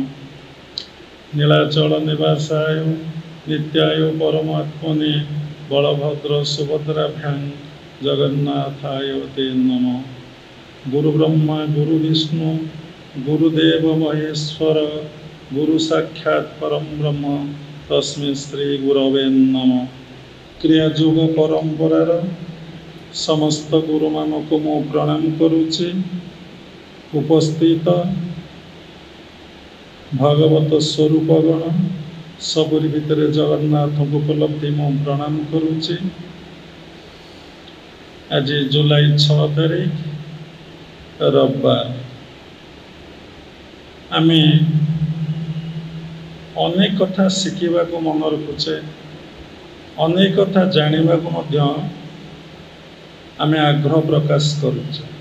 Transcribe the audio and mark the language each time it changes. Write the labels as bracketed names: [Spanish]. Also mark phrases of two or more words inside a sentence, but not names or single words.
[Sanskrit] नीलाचल निवासाय नित्याय परमात्मने बलभद्र सुभद्राभ्यां जगन्नाथाय ते नमः। गुरु ब्रह्मा गुरु विष्णु गुरुदेव महेश्वर गुरु साक्षात् परम ब्रह्म तस्मै श्री गुरवे नमः। [Odia] କ୍ରିୟାଯୋଗ ପରମ୍ପରାର ସମସ୍ତ ଗୁରୁ ମାନଙ୍କ ମୁଁ ପ୍ରଣାମ କରୁଛି। ଉପସ୍ଥିତ ଭାଗବତ ସ୍ୱରୂପଗଣ ସବୁରି ଭିତର ଜଗନ୍ନାଥ ଉପଲବ୍ଧି ମୁଁ ପ୍ରଣାମ କରୁଛି। ଆଜି ଜୁଲାଇ 6 ତାରିଖ ରବିବାର। ଆମେ ଅନେକ କଥା ଶିଖିବା କୁ ମନ ରଖୁଛେ, ଅନେକ କଥା ଜାଣିବା କୁ ମଧ୍ୟ ଆମେ ଆଗ୍ରହ ପ୍ରକାଶ କରୁଛେ।